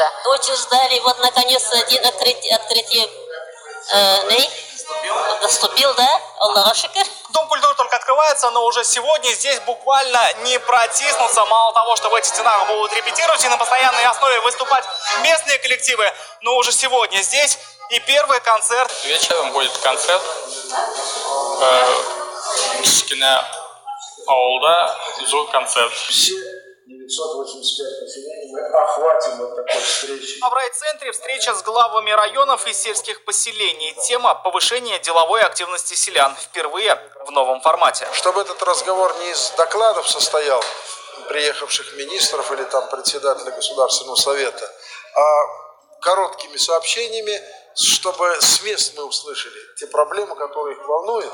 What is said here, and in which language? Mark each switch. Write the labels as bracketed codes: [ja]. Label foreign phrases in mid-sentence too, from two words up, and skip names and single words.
[ru] Очень ждали, вот наконец открытие наступил, да? [ar] الله شكر. [ru] Дом культуры только открывается, но уже сегодня здесь буквально не протиснуться. Мало того, что в этих стенах будут репетировать и на постоянной основе выступать местные коллективы, но уже сегодня здесь и первый концерт. Вечером будет концерт [tt] Кичкене ауылда, зур концерт. [ru] Все 985 населения мы охватим вот такой встречей. А в райцентре встреча с главами районов и сельских поселений. Тема – повышение деловой активности селян. Впервые в новом формате. Чтобы этот разговор не из докладов состоял приехавших министров или там председателя Государственного совета, а короткими сообщениями, чтобы с мест мы услышали те проблемы, которые их волнуют.